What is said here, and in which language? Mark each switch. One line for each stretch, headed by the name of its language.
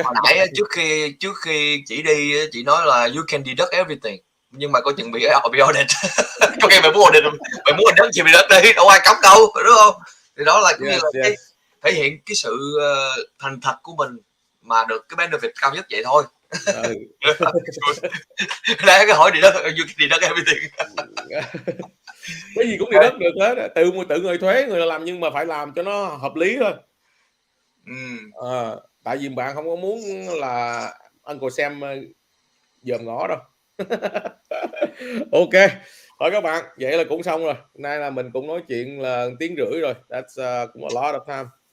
Vietnamese: hồi nãy trước khi chị nói là
English: you can deduct everything,
Vietnamese: nhưng mà có chừng bị audit. Có khi mày muốn deduct gì bị deduct đi, đâu ai cấm đâu, đúng không? Thì đó là cũng như là cái thể hiện cái sự thành thật của mình mà được cái benefit cao nhất vậy thôi. Đây cái hỏi deduct,
English: you can deduct everything.
Vietnamese: Cái gì cũng deduct được hết, tự người thuế người làm, nhưng mà phải làm cho nó hợp lý thôi. Tại vì bạn không có muốn là Uncle Sam dòm ngõ đâu. Ok thôi các bạn, vậy là cũng xong rồi. Nay là mình cũng nói chuyện là 1 tiếng rưỡi rồi,
English: that's
Vietnamese: cũng
English: a lot of time.